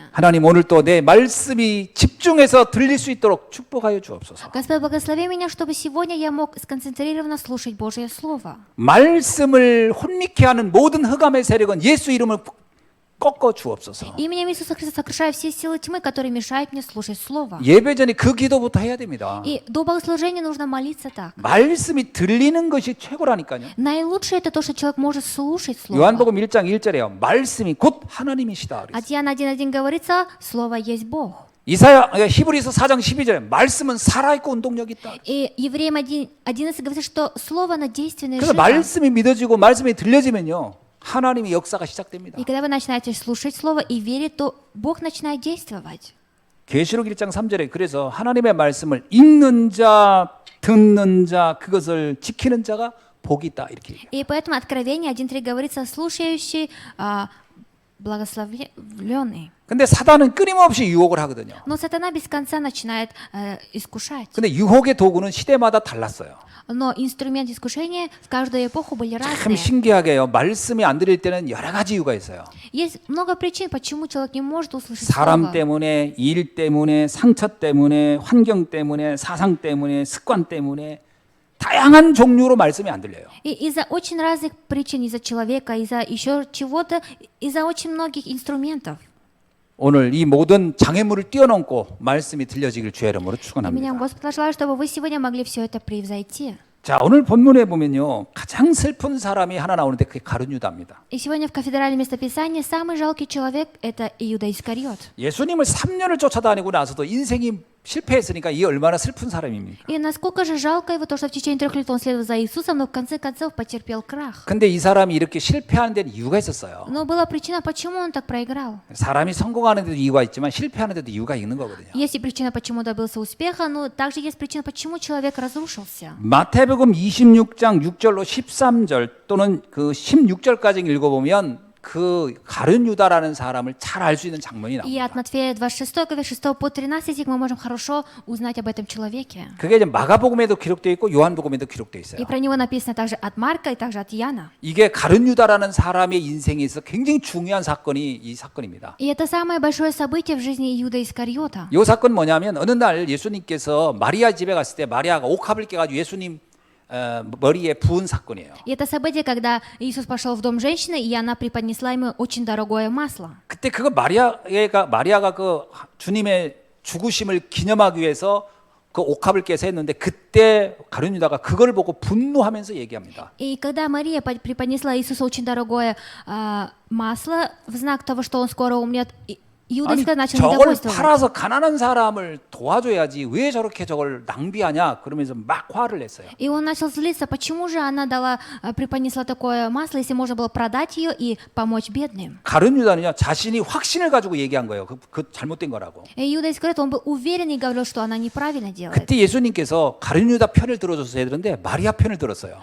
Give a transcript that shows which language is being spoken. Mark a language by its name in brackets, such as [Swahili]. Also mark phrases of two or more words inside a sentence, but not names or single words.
[Korean] 하나님 오늘 또 내 말씀이 집중해서 들릴 수 있도록 축복하여 주옵소서. [Russian] Господь, благослови меня, чтобы сегодня я мог сконцентрированно слушать Божье Слово. [Korean] 말씀을 혼미케 하는 모든 흑암의 세력은 예수 이름을 꺾어 주옵소서. [Russian] Именем Иисуса Христа сокрушаю все силы тьмы, которые мешают мне слушать Слово. [Korean] 예배 전에 그 기도부터 해야 됩니다. [Russian] И до богослужения нужно молиться так. [Korean] 말씀이 들리는 것이 최고라니까요. [Russian] Наилучшее это то, что человек может слушать Слово. [Korean] 요한복음 1장 1절에요. 말씀이 곧 하나님이시다. [Russian] От Иоанна 1:1 говорится, Слово есть Бог. [Korean] 히브리서 4장 12절에 말씀은 살아있고 운동력 있다. [Russian] И Евреям 1:11 говорится, что Слово оно действенное и [Korean] 그래서 [Russian] живо. [Korean] 말씀이 믿어지고 말씀이 들려지면요. 하나님의 역사가 시작됩니다. [Russian] И когда вы начинаете слушать Слово и верить, то Бог начинает действовать. [Korean] 계시록 1장 3절에 그래서 하나님의 말씀을 읽는 자, 듣는 자, 그것을 지키는 자가 복이 있다 이렇게 얘기해요. [Russian] И поэтому Откровение 1:3 говорится, слушающий, благословленный. [Korean] 근데 사단은 끊임없이 유혹을 하거든요. [Russian] Но сатана без конца начинает искушать. [Korean] 근데 유혹의 도구는 시대마다 달랐어요. [Russian] Но инструмент искушения в каждую эпоху были [Korean] 참 [Russian] разные. [Korean] 신기하게요. 말씀이 안 들릴 때는 여러 가지 이유가 있어요. [Russian] Есть много причин, почему человек не может услышать [Korean] 사람 [Russian] Слово. [Korean] 때문에, 일 때문에, 상처 때문에, 환경 때문에, 사상 때문에, 습관 때문에 다양한 종류로 말씀이 안 들려요. [Russian] И из-за очень разных причин, из-за человека, из-за еще чего-то, из-за очень многих инструментов. [Korean] 오늘 이 모든 장애물을 뛰어넘고 말씀이 들려지길 주의 이름으로 [Russian] Именем [Korean] 축원합니다. [Russian] Господа желаю, чтобы вы сегодня могли все это превзойти. [Korean] 자, 오늘 본문에 보면요. 가장 슬픈 사람이 하나 나오는데 그게 가룟 유다입니다. [Russian] И сегодня в кафедральном местописании самый жалкий человек – это Иуда Искариот. [Korean] 예수님을 3년을 쫓아다니고 나서도 인생이 실패했으니까 이 얼마나 슬픈 사람입니까? [Russian] И насколько же жалко его, то, что в течение 3 лет он следовал за Иисусом, но в конце концов потерпел крах. [Korean] 근데 이 사람이 이렇게 실패하는 데는 이유가 있었어요. [Russian] Но была причина, почему он так проиграл. [Korean] 사람이 성공하는 데도 이유가 있지만 실패하는 데도 이유가 있는 거거든요. [Russian] Есть и причина, почему добился успеха, но также есть причина, почему человек разрушился. [Korean] 마태복음 26장 6절로 13절 또는 그 16절까지 읽어보면 그 가룟 유다라는 사람을 잘 알 수 있는 장면이 [Russian] И от [Korean] 나옵니다. [Russian] Матфея 26 главы 6 по 13 стих мы можем хорошо узнать об этом человеке. [Korean] 그게 이제 마가복음에도 기록되어 있고 요한복음에도 기록되어 있어요. [Russian] И про него написано также от Марка и также от Яна. [Korean] 이게 가룟 유다라는 사람의 인생에 있어 굉장히 중요한 사건이 이 사건입니다. [Russian] И это самое большое событие в жизни Иуда Искариота. [Korean] 이 사건 뭐냐면 어느 날 예수님께서 마리아 집에 갔을 때 마리아가 옥합을 깨가지고 예수님 머리에 부은 사건이에요. [Russian] И это событие, когда Иисус пошел в дом женщины, и она преподнесла ему очень дорогое масло. [Korean] 그때 그거 마리아가 그 주님의 죽으심을 기념하기 위해서 그 옥합을 깨서 했는데 그때 가룟 유다가 그걸 보고 분노하면서 얘기합니다. [Russian] И когда Мария преподнесла Иисусу очень дорогое масло в знак того, что он скоро умрет, Иуда [Korean] 아니, [Russian] Искариот начал [Korean] 저걸 [Russian] недовольствовать. [Korean] 팔아서 가난한 사람을 도와줘야지 왜 저렇게 저걸 낭비하냐 그러면서 막 화를 냈어요. [Russian] И он начал злиться, почему же она преподнесла такое масло, если можно было продать ее и помочь бедным. [Korean] 가룟 유다는요 자신이 확신을 가지고 얘기한 거예요. 그 잘못된 거라고. [Russian] И Иуда Искариот, он был уверен и говорил, что она неправильно делает. [Korean] 그때 예수님께서 가룟 유다 편을 들어줬어야 되는데 마리아 편을 들었어요.